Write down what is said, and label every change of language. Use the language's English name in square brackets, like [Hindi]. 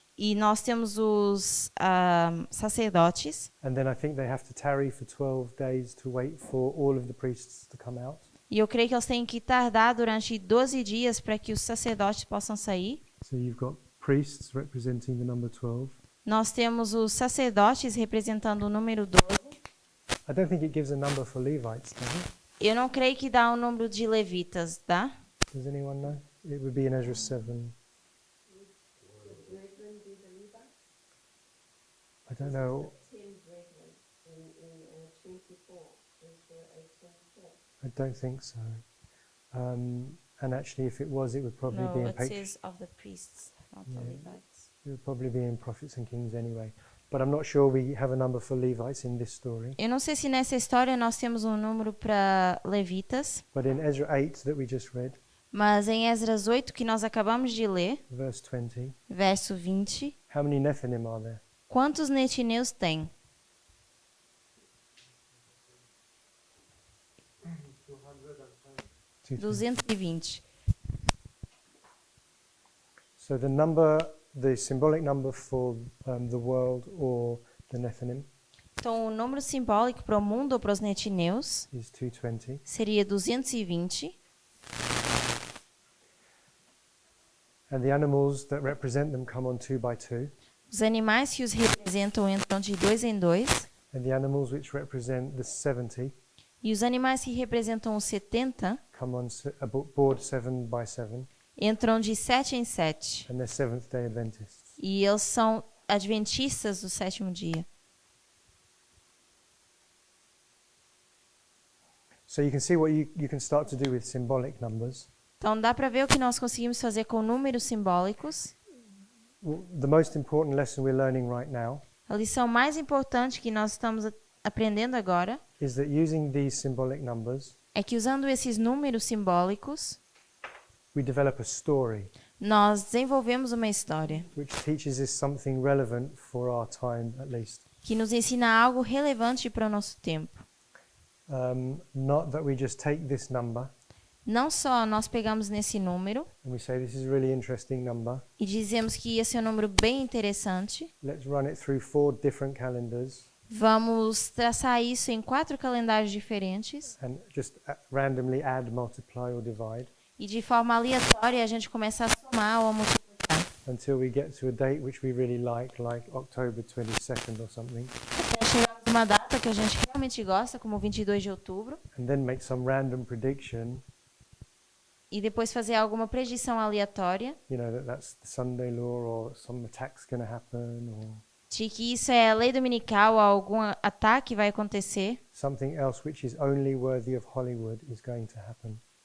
[Portuguese] e nós temos os sacerdotes. [English] and then I think they have to tarry for 12 days to wait for all of the priests to come out. [Portuguese] E eu creio que eles têm que tardar durante 12 dias para que os sacerdotes possam sair. [English] So you've got priests representing the number 12. [Portuguese] Nós temos os sacerdotes representando o número 12. [English] I don't think it gives a number for Levites, does it? [Portuguese] Eu não creio que dá o número de levitas, tá? [English] Does anyone know? It would be in Ezra 7. I don't know. I don't think so. And actually, if it was, it would probably be No, in it Patriarchs. says of the priests, not the Yeah. Levites. It would probably be in Prophets and Kings anyway. But I'm not sure we have a number for Levites in this story. [Portuguese] Eu não sei se nessa história nós temos um número para levitas, [English] But in Ezra 8 that we just read, [Portuguese] mas em Esdras 8, que nós acabamos de ler, [English] verse 20, [Portuguese] verso 20, [English] how many Nethinim are there? [Portuguese] quantos netineus tem? [English] 220. So the number, the symbolic number for the world or the Nethinim [Portuguese] Então, o número simbólico para o mundo ou para os netineus [English] is 220. [Portuguese] seria 220. [English] And the animals that represent them come on 2 by 2. [Portuguese] Os animais que os representam entram de 2 em 2. [English] And the animals which represent the 70 [Portuguese] E os animais que representam os 70 [English] come on board 7 by 7. [Portuguese] entram de 7 em 7. [English] And they're Seventh Day Adventists. [Portuguese] E eles são adventistas do sétimo dia. [English] So you can see what you can start to do with symbolic numbers. [Portuguese] Então, dá para ver o que nós conseguimos fazer com números simbólicos. [English] Well, the most important lesson we're learning right now [Portuguese] A lição mais importante que nós estamos aprendendo agora [English] is that using these symbolic numbers, [Portuguese] é que, usando esses números simbólicos, [English] we develop a story [Portuguese] nós desenvolvemos uma história [English] which teaches us something relevant for our time at least. [Portuguese] que nos ensina algo relevante para o nosso tempo. [English] Not that we just take this number [Portuguese] Não só nós pegamos nesse número [English] and we say this is a really interesting number. [Portuguese] e dizemos que esse é um número bem interessante, [English] Let's run it through 4 different calendars [Portuguese] vamos traçar isso em 4 calendários diferentes [English] and just randomly add, multiply or divide [Portuguese] e de forma aleatória a gente começa a somar ou a multiplicar. [English] until we get to a date which we really like October 22nd or something, [Portuguese] Até chegarmos a uma data que a gente realmente gosta, como 22 de outubro, [English] and then make some random prediction, [Portuguese] e depois fazer alguma predição aleatória [English] you know, that's the Sunday law or some attack's going to happen or [Portuguese] de que isso é a lei dominical ou algum ataque vai acontecer, [English] something else which is only worthy of Hollywood is going to happen.